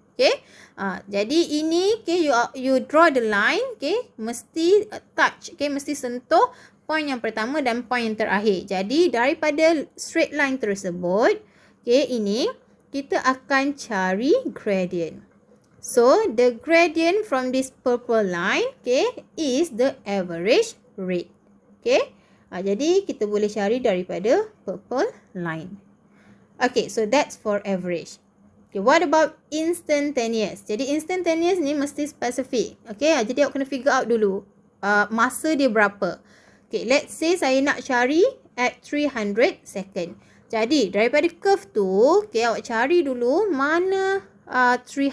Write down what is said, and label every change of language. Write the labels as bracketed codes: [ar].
[ms] Okay, jadi ini, okay, [en] you draw the line, [ms] okay, mesti touch, okay, mesti sentuh point yang pertama dan point yang terakhir. Jadi, daripada straight line tersebut, okay, ini, kita akan cari gradient. [en] So, the gradient from this purple line, okay, is the average rate. [ms] Okay, jadi kita boleh cari daripada purple line. [en] Okay, so that's for average. Okay, what about instantaneous? [ms] Jadi, instantaneous ni mesti specific. Okay, jadi awak kena [en] figure out [ms] dulu masa dia berapa. [en] Okay, let's say [ms] saya nak cari [en] at 300 second. [ms] Jadi, daripada curve tu, okay, awak cari dulu mana 300.